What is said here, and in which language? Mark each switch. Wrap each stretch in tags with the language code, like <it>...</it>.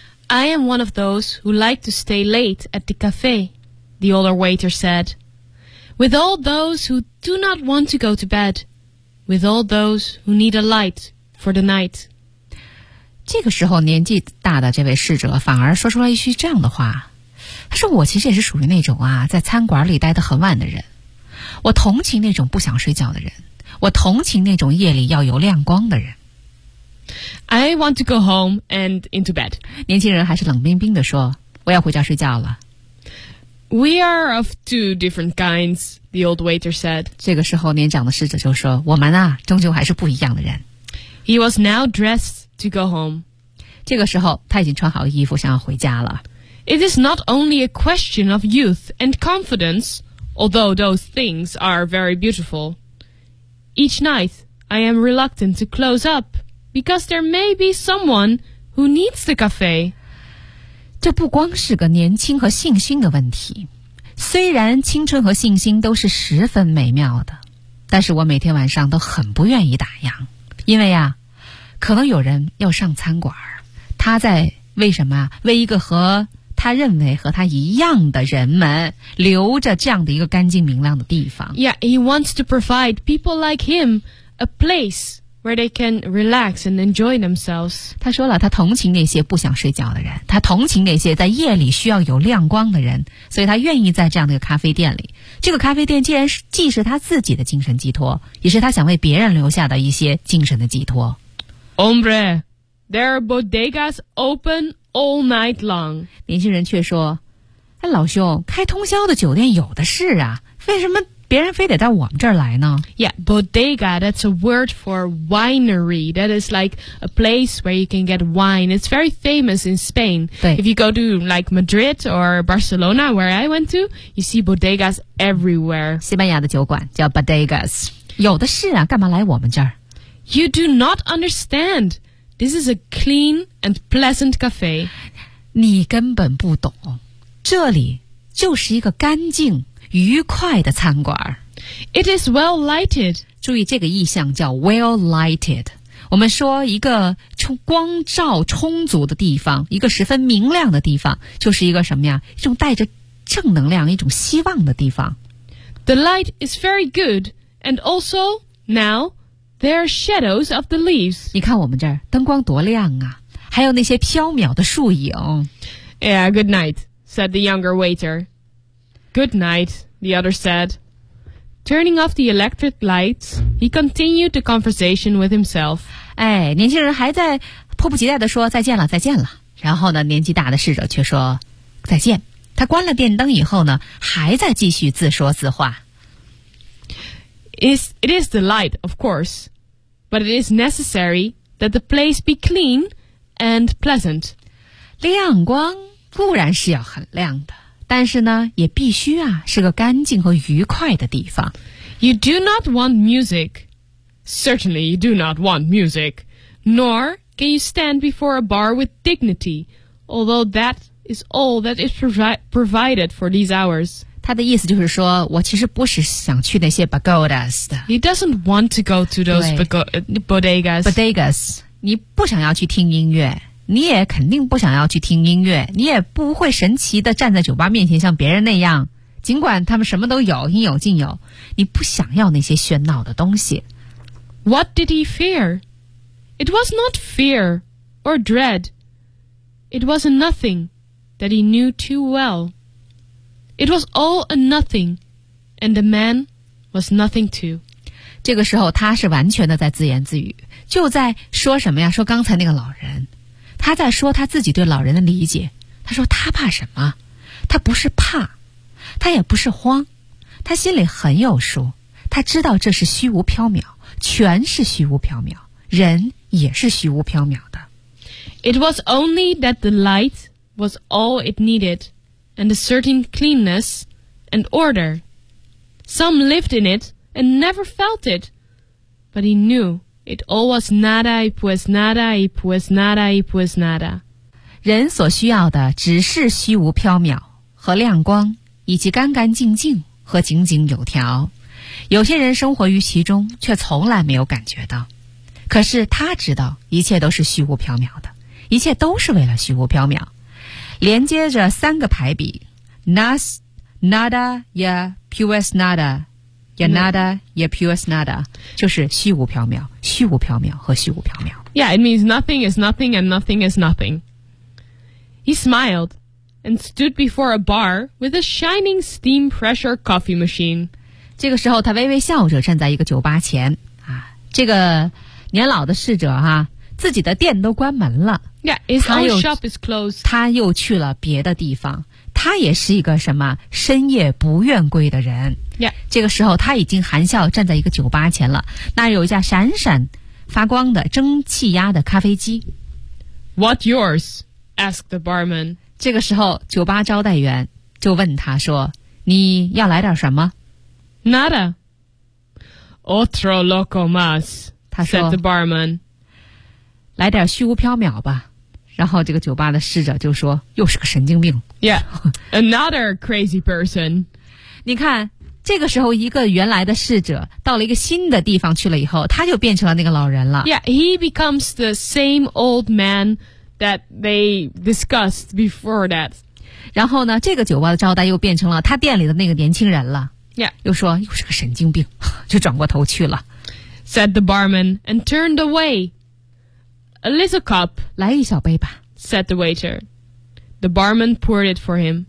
<en>I am one of those who like to stay late at the cafe, the older waiter said. With all those who do not want to go to bed. With all those who need a light for the night.</en> <zh>这个时候年纪大的这位侍者反而说出了一句这样的话。他说我其实也是属于那种啊在餐馆里待得很晚的人。我同情那种不想睡觉的人。我同情那种夜里要有亮光的人。</zh> <en>I want to go home and into bed.</en> <zh>年轻人还是冷冰冰地说我要回家睡觉了。</zh> <en>We are of two different kinds, the old waiter said.</en> <zh>这个时候年长的侍者就说我们啊终究还是不一样的人。</zh> <en>He was now dressed to go home.</en> <zh>这个时候他已经穿好衣服想要回家了。</zh> <en>It is not only a question of youth and confidence, although those things are very beautiful. Each night, I am reluctant to close up, because there may be someone who needs the cafe.</en> <zh>这不光是个年轻和信心的问题。虽然青春和信心都是十分美妙的，但是我每天晚上都很不愿意打烊，因为啊，可能有人要上餐馆，他在为什么？为一个和他认为和他一样的人们留着这样的一个干净明亮的地方。</zh> <en>Yeah, he wants to provide people like him a place where they can relax and enjoy themselves.</en> <zh>他说了，他同情那些不想睡觉的人，他同情那些在夜里需要有亮光的人，所以他愿意在这样的一个咖啡店里。这个咖啡店既然是既是他自己的精神寄托，也是他想为别人留下的一些精神的寄托。</zh> <en>Hombre, there are bodegas open all night long.</en> <zh>年轻人却说，哎，老兄，开通宵的酒店有的是啊，为什么别人非得到我们这儿来呢</zh> <en>Yeah, bodega, that's a word for winery. That is like a place where you can get wine. It's very famous in Spain. If you go to like Madrid or Barcelona, where I went to, you see bodegas everywhere.</en> <zh>西班牙的酒馆叫 bodegas. 有的是啊，干嘛来我们这儿</zh> <en>You do not understand. This is a clean and pleasant cafe.</en> <zh>你根本不懂，这里就是一个干净愉快的餐馆。</zh> <en>It is well lighted.</en> <zh>注意这个意象叫</zh> <en>well lighted.</en> <zh>我们说一个光照充足的地方，一个十分明亮的地方，就是一个什么呀？一种带着正能量，一种希望的地方。</zh> <en>The light is very good, and also now there are shadows of the leaves.</en> <zh>你看我们这儿灯光多亮啊，还有那些飘渺的树影。</zh> <en>Yeah, good night, said the younger waiter. Good night, the other said. Turning off the electric lights, he continued the conversation with himself.</en> <zh>哎，年轻人还在迫不及待地说再见了，再见了。然后呢，年纪大的侍者却说再见。他关了电灯以后呢，还在继续自说自话。</zh> <en>It is the light, of course, but it is necessary that the place be clean and pleasant.</en> <zh>亮光固然是要很亮的。但是呢，也必须啊，是个干净和愉快的地方。</zh> <en>You do not want music. Certainly, you do not want music. Nor can you stand before a bar with dignity, although that is all that is provided for these hours.</en> <zh>他的意思就是说，我其实不是想去那些 pagodas 的。</zh> <en>He doesn't want to go to those bodegas.</en> <zh>Bodegas, 你不想要去听音乐。你也肯定不想要去听音乐，你也不会神奇地站在酒吧面前像别人那样，尽管他们什么都有，应有尽有，你不想要那些喧闹的东西。</zh> <en>What did he fear? It was not fear or dread. It was a nothing that he knew too well. It was all a nothing, and the man was nothing too.</en> <zh>这个时候他是完全的在自言自语，就在说什么呀？说刚才那个老人。他在说他自己对老人的理解，他说他怕什么？他不是怕，他也不是慌，他心里很有数，他知道这是虚无缥缈，全是虚无缥缈，人也是虚无缥缈的。</zh> <en>It was only that the light was all it needed, and a certain cleanness and order. Some lived in it and never felt it, but he knew. It all was nada, it was nada, it was nada, it was nada.</en> <zh>人所需要的只是虚无缥缈和亮光，以及干干净净和井井有条。有些人生活于其中，却从来没有感觉到。可是他知道，一切都是虚无缥缈的，一切都是为了虚无缥缈。连接着三个排比 ：</zh> <es>nas, nada, ya, pues nada。 Yanada, yepuasnada,</es> <zh>就是虚无缥缈，虚无缥缈和虚无缥缈。</zh> <en>Yeah, it means nothing is nothing and nothing is nothing. He smiled and stood before a bar with a shining steam pressure coffee machine.</en> <zh>这个时候，他微微笑着站在一个酒吧前啊。这个年老的侍者哈、啊，自己的店都关门了。</zh> <en>Yeah, his own shop is closed.</en> <zh>他又去了别的地方。他也是一个什么深夜不愿归的人。 Yeah. 这个时候他已经含笑站在一个酒吧前了，那有一架闪闪发光的蒸汽压的咖啡机。</zh> <en>What yours? Asked the barman.</en> <zh>这个时候酒吧招待员就问他说，你要来点什么？</zh> <es>Nada. Otro loco más.</es> <zh>他说</zh> <en>said the barman.</en> <zh>来点虚无缥缈吧。然后这个酒吧的侍者就说，又是个神经病。</zh> <en>Yeah, another crazy person.</en> <zh>你看，这个时候一个原来的侍者到了一个新的地方去了以后，他就变成了那个老人了。</zh> <en>Yeah, he becomes the same old man that they discussed before that.</en> <zh>然后呢，这个酒吧的招待又变成了他店里的那个年轻人了。 Yeah. 又说，又是个神经病，就转过头去了。</zh> <en>Said the barman and turned away. A little cup,</en> <zh>来一小杯吧</zh> <en>said the waiter. The barman poured it for him.</en>